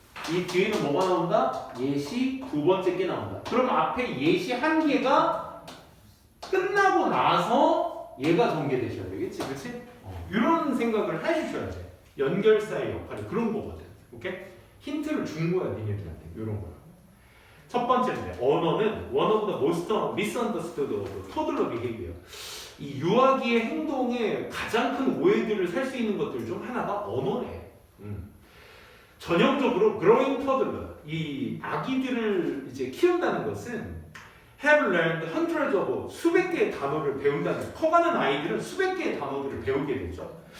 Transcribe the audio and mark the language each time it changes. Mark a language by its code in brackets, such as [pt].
[ko] 이 뒤에는 뭐가 나온다? 예시 두 번째 게 나온다. 그럼 앞에 예시 한 개가 끝나고 나서 얘가 전개되셔야 되겠지, 그렇지? 이런 생각을 해주셔야 돼. 연결사의 역할이 그런 거거든. 오케이? 힌트를 준 거야, 니네들한테. 이런 거. 첫 번째인데 언어는 [en] one of the most misunderstood of toddler behavior. [ko] 이 유아기의 행동에 가장 큰 오해들을 살 수 있는 것들 중 하나가 언어래. 전형적으로 [en] growing toddler, [ko] 이 아기들을 이제 키운다는 것은 [en] have learned hundreds of, [ko] 수백 개의 단어를 배운다는, 커가는 아이들은 수백 개의 단어들을 배우게 되죠.